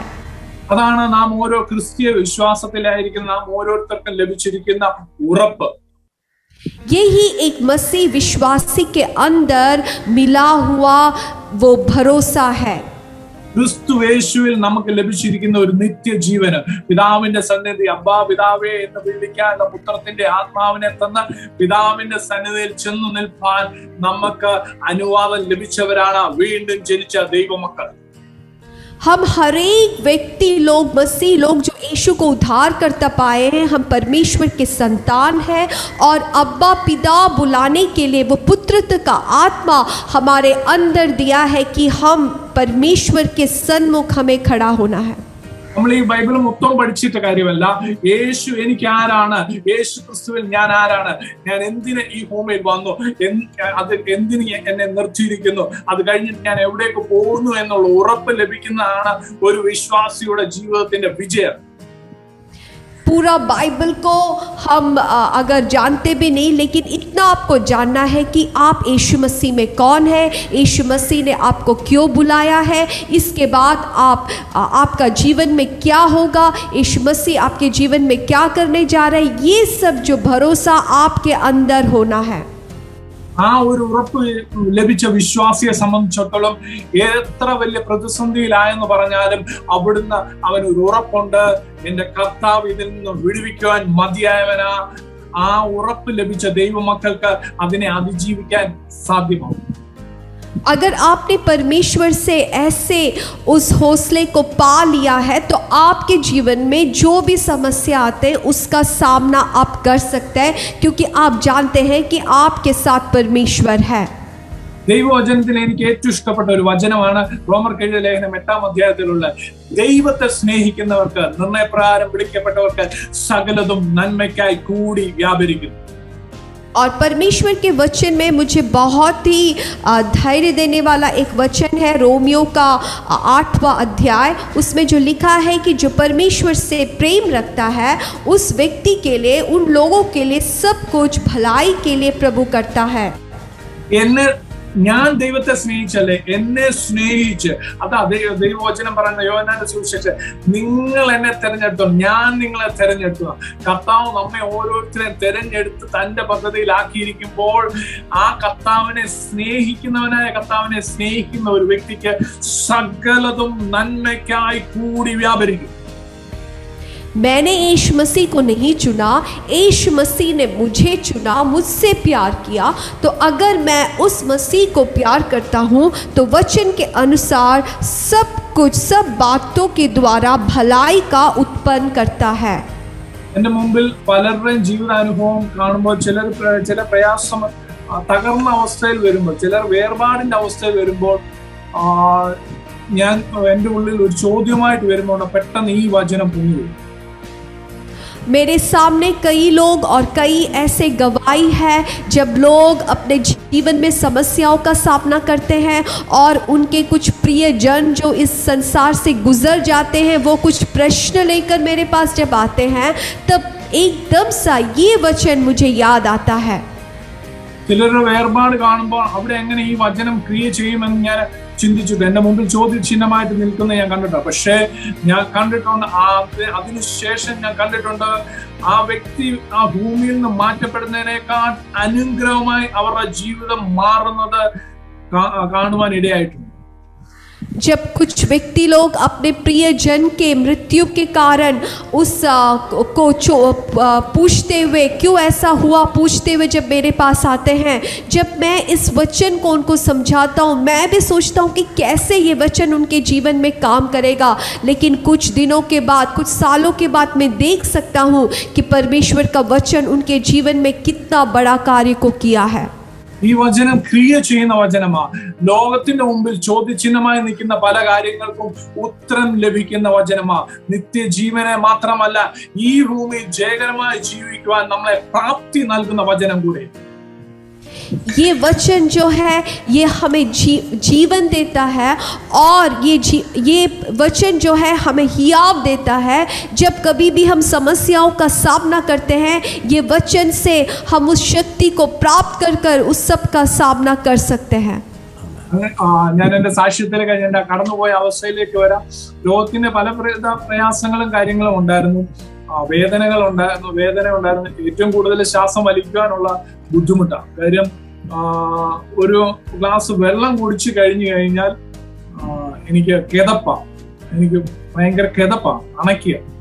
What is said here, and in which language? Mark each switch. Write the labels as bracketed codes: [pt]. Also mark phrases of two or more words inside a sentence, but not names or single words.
[ml] അതാണ് നാം ഓരോ ക്രിസ്തീയ വിശ്വാസത്തിലായിരിക്കുന്ന നാം ഓരോരുത്തർക്കും ലഭിച്ചിരിക്കുന്ന ഉറപ്പ്. [hi] यही एक मसीह विश्वासी के अंदर मिला हुआ वो भरोसा है. [ml] ക്രിസ്തു യേശുവിൽ നമുക്ക് ലഭിച്ചിരിക്കുന്ന ഒരു നിത്യജീവന്, പിതാവിന്റെ സന്നിധി അബ്ബാ പിതാവേ എന്ന് വിളിക്കാനുള്ള പുത്രത്തിന്റെ ആത്മാവിനെ തന്ന പിതാവിന്റെ സന്നിധിയിൽ ചെന്നു നിൽപ്പാൻ നമുക്ക് അനുവാദം ലഭിച്ചവരാണ് വീണ്ടും ജനിച്ച ദൈവമക്കൾ. [hi] हम हर एक व्यक्ति लोग, मसीह लोग जो यीशु को उद्धार करता पाए हैं, हम परमेश्वर के संतान हैं और अब्बा पिता बुलाने के लिए वो पुत्रत्व का आत्मा हमारे अंदर दिया है कि हम परमेश्वर के सन्मुख हमें खड़ा होना है. [ml] നമ്മൾ ഈ ബൈബിൾ മൊത്തം പഠിച്ചിട്ട് കാര്യമല്ല, യേശു എനിക്ക് ആരാണ്, യേശു ക്രിസ്തുവിൽ ഞാൻ ആരാണ്, ഞാൻ എന്തിന് ഈ ഭൂമിയിൽ വന്നു, അത് എന്തിന് എന്നെ നിർത്തിയിരിക്കുന്നു, അത് കഴിഞ്ഞിട്ട് ഞാൻ എവിടേക്ക് പോകുന്നു എന്നുള്ള ഉറപ്പ് ലഭിക്കുന്നതാണ് ഒരു വിശ്വാസിയുടെ ജീവിതത്തിന്റെ വിജയം. [hi] पूरा बाइबल को हम अगर जानते भी नहीं, लेकिन इतना आपको जानना है कि आप यीशु मसीह में कौन है, यीशु मसीह ने आपको क्यों बुलाया है, इसके बाद आपका जीवन में क्या होगा, यीशु मसीह आपके जीवन में क्या करने जा रहा है, ये सब जो भरोसा आपके अंदर होना है. [ml] ആ ഒരു ഉറപ്പ് ലഭിച്ച വിശ്വാസിയെ സംബന്ധിച്ചിടത്തോളം എത്ര വലിയ പ്രതിസന്ധിയിലായെന്ന് പറഞ്ഞാലും അവിടുന്ന് അവനൊരു ഉറപ്പുണ്ട്, എന്റെ കർത്താവ് ഇതിൽ നിന്ന് വിടുവിക്കുവാൻ മതിയായവനാ. ആ ഉറപ്പ് ലഭിച്ച ദൈവമക്കൾക്ക് അതിനെ അതിജീവിക്കാൻ സാധ്യമാവും. [hi] अगर आपने परमेश्वर से ऐसे उस हौसले को पा लिया है तो आपके जीवन में जो भी समस्या आते हैं उसका सामना आप कर सकते हैं, क्योंकि आप जानते हैं कि आपके साथ परमेश्वर है. [ml] ദൈവവചനത്തിൽ എനിക്ക് ഏറ്റവും ഇഷ്ടപ്പെട്ട ഒരു വചനമാണ് റോമർക്ക് എഴുതിയ ലേഖനം 8-ാം അധ്യായത്തിലുള്ള, ദൈവത്തെ സ്നേഹിക്കുന്നവർക്ക് നിർണയപ്രകാരം വിളിക്കപ്പെട്ടവർക്ക് സകലതും നന്മയ്ക്കായി കൂടി വ്യാപരിക്കുന്നു. [hi] और परमेश्वर के वचन में मुझे बहुत ही धैर्य देने वाला एक वचन है, रोमियो का 8वां अध्याय. उसमें जो लिखा है कि जो परमेश्वर से प्रेम रखता है उस व्यक्ति के लिए, उन लोगों के लिए सब कुछ भलाई के लिए प्रभु करता है. [ml] ഞാൻ ദൈവത്തെ സ്നേഹിച്ചല്ലേ, എന്നെ സ്നേഹിച്ച്, അതാ ദൈവവചനം പറയുന്ന യോഹന്നാന്റെ സുവിശേഷം, നിങ്ങൾ എന്നെ തെരഞ്ഞെടുത്തു, ഞാൻ നിങ്ങളെ തെരഞ്ഞെടുത്തു. കർത്താവ് നമ്മെ ഓരോരുത്തരെയും തെരഞ്ഞെടുത്ത് തന്റെ പദ്ധതിയിലാക്കിയിരിക്കുമ്പോൾ ആ കർത്താവിനെ സ്നേഹിക്കുന്ന ഒരു വ്യക്തിക്ക് സകലതും നന്മയ്ക്കായി കൂടി വ്യാപരിക്കും. [hi] मैंने यीशु मसीह को नहीं चुना, यीशु मसीह ने मुझे चुना, मुझसे प्यार किया. तो अगर मैं उस मसीह को प्यार करता हूँ तो वचन के अनुसार सब कुछ, सब बातों के द्वारा भलाई का उत्पन्न करता है. [ml] എന്റെ മുമ്പിൽ പലരുടെയും ജീവിതാനുഭവം കാണുമ്പോൾ ചില പ്രയാസം തകർന്ന അവസ്ഥയിൽ വരുമ്പോൾ, ചിലർ വേർപാടിന്റെ അവസ്ഥയിൽ വരുമ്പോൾ ഞാൻ എൻ്റെ ഉള്ളിൽ ഒരു ചോദ്യമായിട്ട് വരുമ്പോൾ പെട്ടെന്ന് ഈ വചനം പൊങ്ങി വരും. [hi] मेरे सामने कई लोग और कई ऐसे गवाही है जब लोग अपने जीवन में समस्याओं का सामना करते हैं और उनके कुछ प्रियजन जो इस संसार से गुजर जाते हैं, वो कुछ प्रश्न लेकर मेरे पास जब आते हैं, तब एकदम सा ये वचन मुझे याद आता है। [ml] ചിലരുടെ വേർപാട് കാണുമ്പോൾ അവിടെ എങ്ങനെ ഈ വചനം ക്രിയ ചെയ്യുമെന്ന് ഞാൻ ചിന്തിച്ചിട്ട് എന്റെ മുമ്പിൽ ചോദ്യചിഹ്നമായിട്ട് നിൽക്കുന്ന ഞാൻ കണ്ടിട്ടുണ്ട്. പക്ഷേ ഞാൻ കണ്ടിട്ടുണ്ട് അതിനുശേഷം ഞാൻ കണ്ടിട്ടുണ്ട് ആ വ്യക്തി ആ ഭൂമിയിൽ നിന്ന് മാറ്റപ്പെടുന്നതിനേക്കാൾ അനുഗ്രഹമായി അവരുടെ ജീവിതം മാറുന്നത് കാണുവാൻ ഇടയായിട്ടുണ്ട്. [hi] जब कुछ व्यक्ति लोग अपने प्रियजन के मृत्यु के कारण उस को पूछते हुए क्यों ऐसा हुआ पूछते हुए जब मेरे पास आते हैं, जब मैं इस वचन को उनको समझाता हूँ, मैं भी सोचता हूँ कि कैसे ये वचन उनके जीवन में काम करेगा। लेकिन कुछ दिनों के बाद, कुछ सालों के बाद मैं देख सकता हूँ कि परमेश्वर का वचन उनके जीवन में कितना बड़ा कार्य को किया है। [ml] ഈ വചനം ക്രിയ ചെയ്യുന്ന വചനമാണ്. ലോകത്തിന്റെ മുമ്പിൽ ചോദ്യചിഹ്നമായി നിൽക്കുന്ന പല കാര്യങ്ങൾക്കും ഉത്തരം ലഭിക്കുന്ന വചനമാണ്. നിത്യജീവനെ മാത്രമല്ല, ഈ ഭൂമിയിൽ ജയകരമായി ജീവിക്കുവാൻ നമ്മളെ പ്രാപ്തി നൽകുന്ന വചനം കൂടെ. [hi] ये वचन जो है ये हमें जीवन देता है और ये वचन जो है हमें हियाव देता है. जब कभी भी हम समस्याओं का सामना करते हैं, ये वचन से हम उस शक्ति को प्राप्त कर उस सब का सामना कर सकते हैं. [ml] ഞാൻ എന്റെ സാക്ഷ്യത്തിലേക്ക് ഞാൻ കടന്നുപോയ അവസ്ഥയിലേക്ക് വരാം. ലോകത്തിന്റെ പല പ്രയാസങ്ങളും കാര്യങ്ങളും ഉണ്ടായിരുന്നു, വേദന ഉണ്ടായിരുന്നു. ഏറ്റവും കൂടുതൽ ശ്വാസം വലിക്കാനുള്ള ബുദ്ധിമുട്ടാണ്. കാര്യം ഒരു ഗ്ലാസ് വെള്ളം കുടിച്ചു കഴിഞ്ഞാൽ എനിക്ക് ഭയങ്കര കിതപ്പാണ്, അണയ്ക്കുക.